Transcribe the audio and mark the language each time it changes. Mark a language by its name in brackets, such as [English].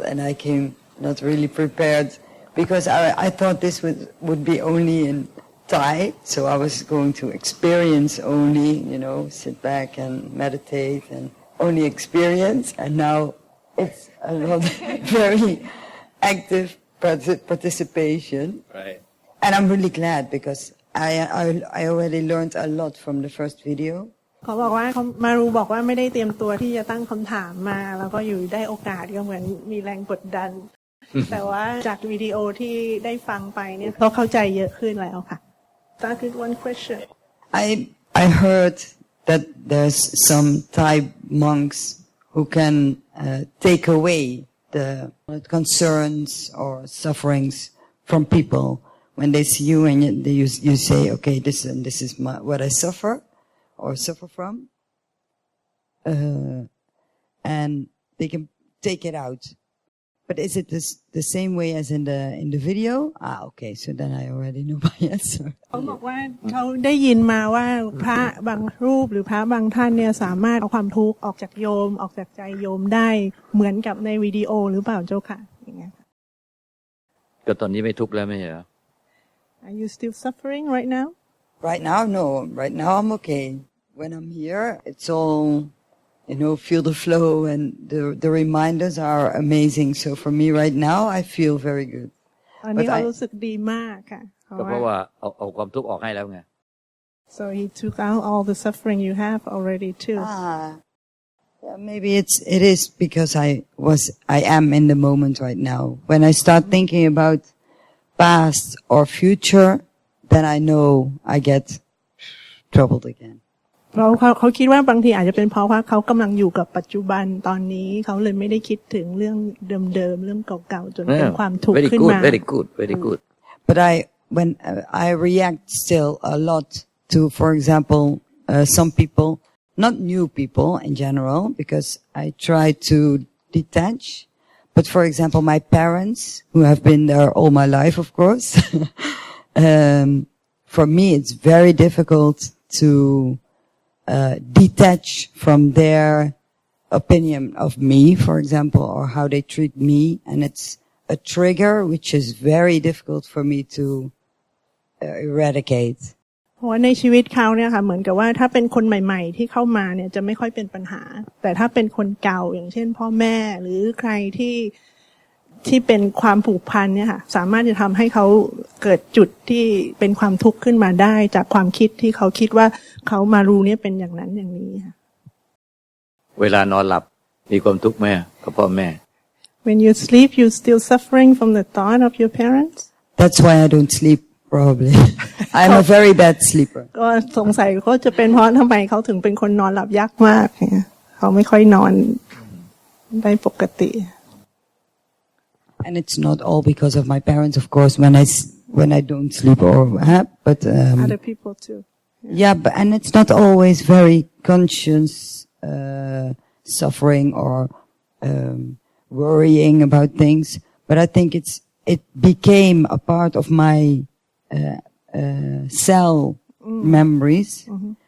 [English] And I came not really prepared because I thought this would be only in Thai, so I was going to experience only, sit back and meditate and only experience. And now it's a lot very active participation. Right. And I'm really glad because I already learned a lot from the first video. [Thai] เขาบอกว่าเขามารู้บอกว่าไม่ได้เตรียมตัวที่จะตั้งคำถามมาแล้วก็อยู่ได้โอกาสก็เหมือนมีแรงกดดัน แต่ว่าจากวิดีโอที่ได้ฟังไปเนี่ยเขาเข้าใจเยอะขึ้นแล้วค่ะ [English] That is one question. I heard that there's some Thai monks who can take away the concerns or sufferings from people when they see you and you say, okay, this is what I suffer or suffer from, and they can take it out. But is it the same way as in the video? Okay, so then I already know my answer. [Thai] เขาบอกว่าเขาได้ยินมาว่าพระบางรูปหรือพระบางท่านเนี่ยสามารถเอาความทุกข์ออกจากโยมออกจากใจโยมได้เหมือนกับในวิดีโอหรือเปล่าเจ้าค่ะอย่างเงี้ย ก็ตอนนี้ไม่ทุกข์แล้วไม่ใช่เหรอ [English] Are you still suffering right now? Right now, no. Right now, I'm okay. When I'm here, it's all, feel the flow and the reminders are amazing. So for me right now, I feel very good. [Thai] ตอนนี้เขารู้สึกดีมากค่ะ ก็เพราะว่าเอาความทุกข์ออกให้แล้วไง [English] So he took out all the suffering you have already too. Yeah, maybe it is because I am in the moment right now. When I start thinking about past or future, then I know I get troubled again. [Thai] เขาคิดว่าบางทีอาจจะเป็นเพราะว่าเขากำลังอยู่กับปัจจุบันตอนนี้เขาเลยไม่ได้คิดถึงเรื่องเดิมๆเรื่องเก่าๆจนเป็นความทุกข์ขึ้นมา [English] Very good. But when I react still a lot to, for example, some people, not new people in general, because I try to detach. But for example, my parents, who have been there all my life, of course, for me it's very difficult to detach from their opinion of me, for example, or how they treat me, and it's a trigger which is very difficult for me to eradicate. [Thai] เพราะว่าในชีวิตเขาเนี่ยค่ะเหมือนกับว่าถ้าเป็นคนใหม่ๆที่เข้ามาเนี่ยจะไม่ค่อยเป็นปัญหาแต่ถ้าเป็นคนเก่าอย่างเช่นพ่อแม่หรือใครที่เป็นความผูกพันเนี่ยค่ะสามารถจะทำให้เขาเกิดจุดที่เป็นความทุกข์ขึ้นมาได้จากความคิดที่เขาคิดว่าเขามารู้เนี่ยเป็นอย่างนั้นอย่างนี้ค่ะ เวลานอนหลับมีความทุกข์ไหมกับพ่อแม่ [English] When you sleep you still suffering from the thought of your parents That's why I don't sleep probably I'm a very bad sleeper [Thai] ก็สงสัยก็จะเป็นเพราะทำไมเขาถึงเป็นคนนอนหลับยากมากเนี่ยเขาไม่ค่อยนอนได้ปกติ [English] And it's not all because of my parents, of course, when I don't sleep or but other people too. Yeah, and it's not always very conscious suffering or worrying about things, but I think it became a part of my cell memories. Mm-hmm.